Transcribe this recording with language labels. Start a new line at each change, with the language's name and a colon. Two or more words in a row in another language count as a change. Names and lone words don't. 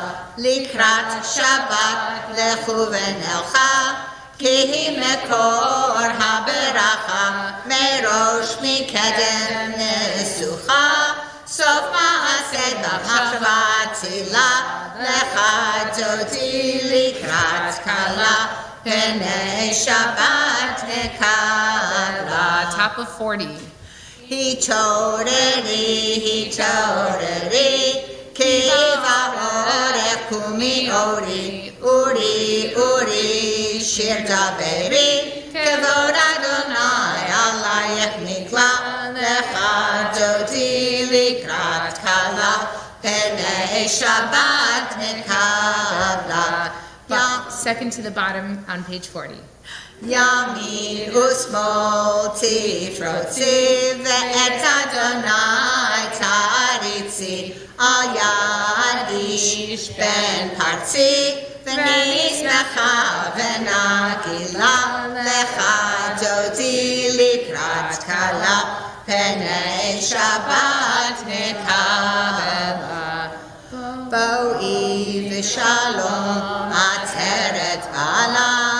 Hebrew: לקראת שבת לכו ונלכה, כי מקור הברכה, מראש מקדם נסוכה, סוף מעשה במחשבה תחלה, לכה דודי לקראת כלה פני שבת נקבלה.
English: Top of 40.
Hebrew: התעוררי, כי בא אורך קומי אורי, עורי, שיר דברי, כבוד ה' עליך נגלה, לכה דודי לקראת כלה, פני שבת נקבלה.
English: Second to the bottom on page 40.
Hebrew: ימין ושמאל תפרוצי ואת ה' תעריצי על יד איש בן פרצי ונשמחה ונגילה לכה דודי לקראת כלה פני שבת נקבלה בואי בשלום עטרת בעלה